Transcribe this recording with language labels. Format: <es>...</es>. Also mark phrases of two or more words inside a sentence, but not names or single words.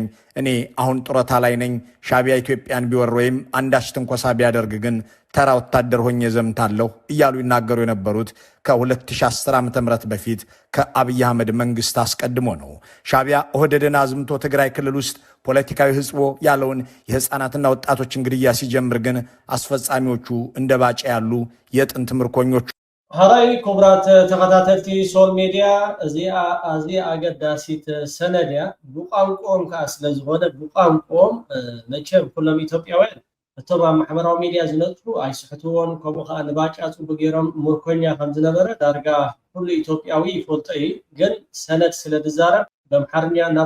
<am>እኔ አሁን ጡረታ ላይ ነኝ። ሻቢያ ኢትዮጵያን ቢወር ወይም አንዳች ትንኮሳ ቢያደርግ ግን ተራ ወታደር ሆኜ ዘምታለሁ እያሉ ይናገሩ የነበሩት ከ2010 ዓ.ም በፊት ከአብይ አህመድ መንግስት አስቀድሞ ነው። ሻቢያ ኦህዴድን አዝምቶ ትግራይ ክልል ውስጥ ፖለቲካዊ ህዝቦ ያለውን የህፃናትና ወጣቶችን ግድያ ሲጀምር ግን አስፈጻሚዎቹ እንደ ባጫ ያሉ የጥንት ምርኮኞቹ።</am> <ti>ሃራይ ክቡራት ተኸታተልቲ ሶል ሚድያ እዚ አገዳሲት ሰነድያ ብቋንቋኦም ከዓ ስለዝኾነ ብቋንቋኦም መቸም ኩሎም ኢትዮጵያውያን እቶም ኣብ ማሕበራዊ ሚድያ ዝነጥፉ ኣይስሕትዎን። ከምኡ ከዓ ንባጫ ፅቡቅ ገይሮም ምርኮኛ ከም ዝነበረ ዳርጋ ኩሉ ኢትዮጵያዊ ይፈልጦ እዩ። ግን ሰነድ ስለዝዛረብ በምሓርኛ ናብ</ti>